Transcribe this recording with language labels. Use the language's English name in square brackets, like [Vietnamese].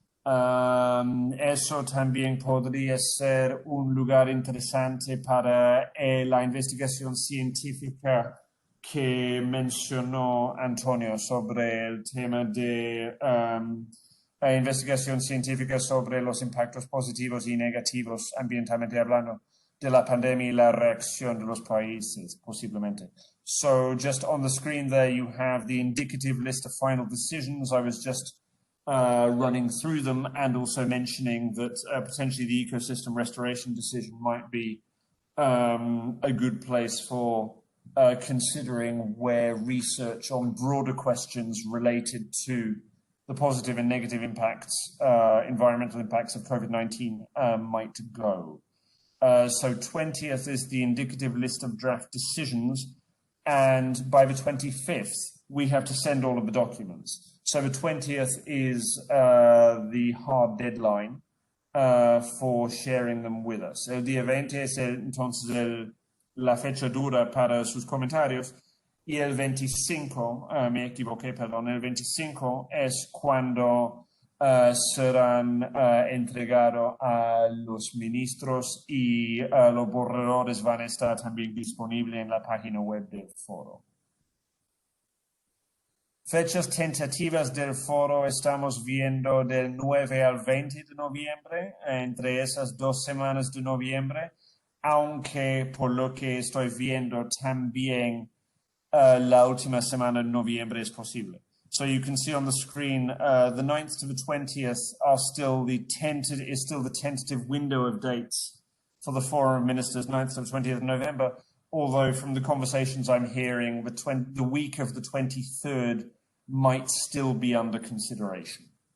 [Spanish] Eso también podría ser un lugar interesante para la investigación científica que mencionó Antonio sobre el tema de investigación científica sobre los impactos positivos y negativos ambientalmente hablando de la pandemia y la reacción de los países, posiblemente. [English] So just on the screen there you have the indicative list of final decisions. I was just running through them and also mentioning that potentially the ecosystem restoration decision might be a good place for considering where research on broader questions related to the positive and negative impacts, environmental impacts of COVID-19 might go. So 20th is the indicative list of draft decisions. and by the 25th, we have to send all of the documents. So the 20th is the hard deadline for sharing them with us. [Spanish] El día 20 es entonces la fecha dura para sus comentarios. Y el 25, me equivoqué, perdón, el 25 es cuando serán entregados a los ministros y los borradores van a estar también disponibles en la página web del foro. Fechas tentativas del foro estamos viendo del 9 al 20 de noviembre, entre esas 2 semanas de noviembre, aunque por lo que estoy viendo también la última semana de noviembre es posible. [English] So you can see on the screen, the 9th to the 20th are still the tentative window of dates for the Forum of Ministers, 9th to the 20th of November, although from the conversations I'm hearing, the week of the 23rd might still be under consideration.